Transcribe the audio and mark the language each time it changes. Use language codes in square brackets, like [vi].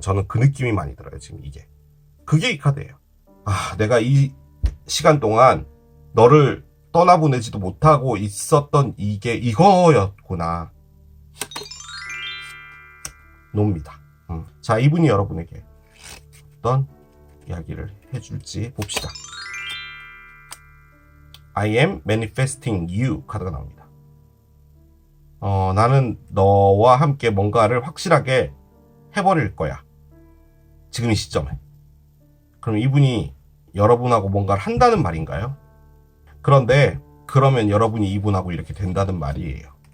[ko] 저는 그 느낌이 많이 들어요. 지금 이게 그게 이 카드예요. 내가 이 시간 동안 너를 떠나보내지도 못하고 있었던 이게 이거였구나. 놉니다. 자, 이분이 여러분에게 어떤 이야기를 해줄지 봅시다. [en] I am manifesting you [ko] 카드가 나옵니다. 나는 너와 함께 뭔가를 확실하게 해버릴 거야. 지금 이 시점에. 그럼 이분이 여러분하고 뭔가를 한다는 말인가요? 그런데 그러면 여러분이 이분하고 이렇게 된다는 말이에요.